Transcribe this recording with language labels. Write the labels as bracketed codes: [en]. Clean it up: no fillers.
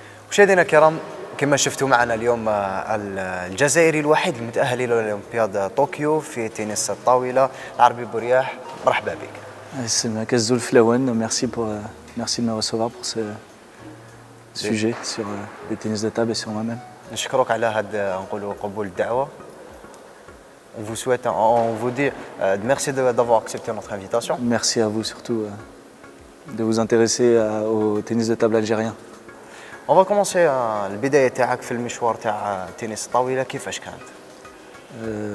[ar] مشاهدينا الكرام، كما شفتوا معنا اليوم الجزائري الوحيد المتأهل إلى أولمبياد طوكيو في تنس الطاولة، العربي بورياح. مرحبا بك. [fr] C'est Makaz Zulflawan, merci de me recevoir pour ce sujet sur le tennis de table et sur moi-même. [ar] نشكرك على هذا نقولوا قبول الدعوة. [fr] On vous dit merci d'avoir accepté notre invitation. Merci à vous surtout de vous intéresser au tennis de table algérien. On va commencer [ar] البداية تاعك في المشوار تاع تنس الطاولة كيفاش كانت؟